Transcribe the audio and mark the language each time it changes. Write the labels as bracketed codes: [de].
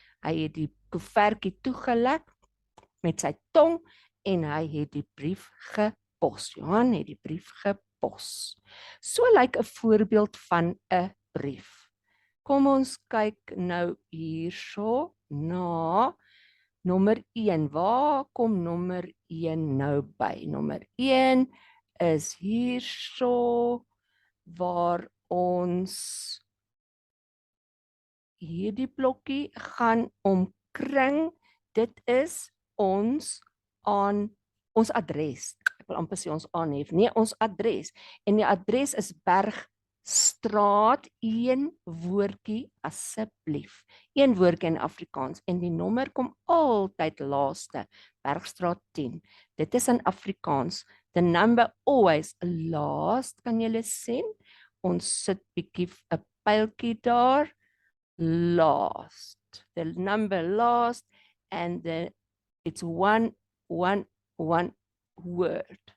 [af] Hy het die koevertjie toegelek met sy tong en hy het die brief gepos. Johan het die brief gepos. So lyk 'n voorbeeld van 'n brief. Kom ons kyk nou hierso na nommer 1. Waar kom nommer 1 nou by? Nommer 1 is hierso waar ons hierdie blokkie gaan omkring. Dit is ons adres. Ek wil amper sê ons aanhef. Nee, ons adres. En die adres is Bergstraat, een woordjie asseblief. Een woordjie in Afrikaans en die nommer kom altyd laaste. Bergstraat 10. Dit is in Afrikaans. [en] The number always last, [af] kan julle sien? Ons sit bietjie 'n pyltjie daar. [en] Last. The number last and it's one word.